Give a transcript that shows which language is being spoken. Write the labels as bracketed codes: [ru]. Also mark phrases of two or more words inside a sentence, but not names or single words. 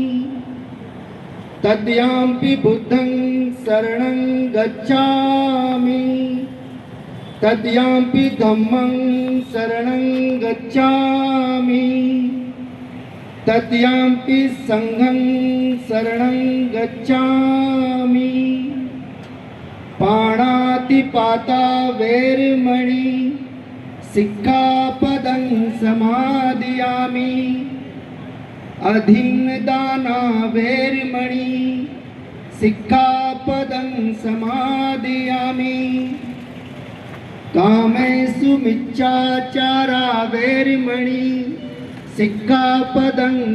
[pi] तद्याम्पि बुद्धं शरणं गच्छामि तद्याम्पि धम्मं शरणं गच्छामि तद्याम्पि संघं शरणं गच्छामि पाणातिपाता वैरमणि सिक्खापदं समादयामि अधीनदाना वैरमणि सिक्खापदं समादयामि कामेषु मिच्छाचारा वैरमणि सिक्खापदं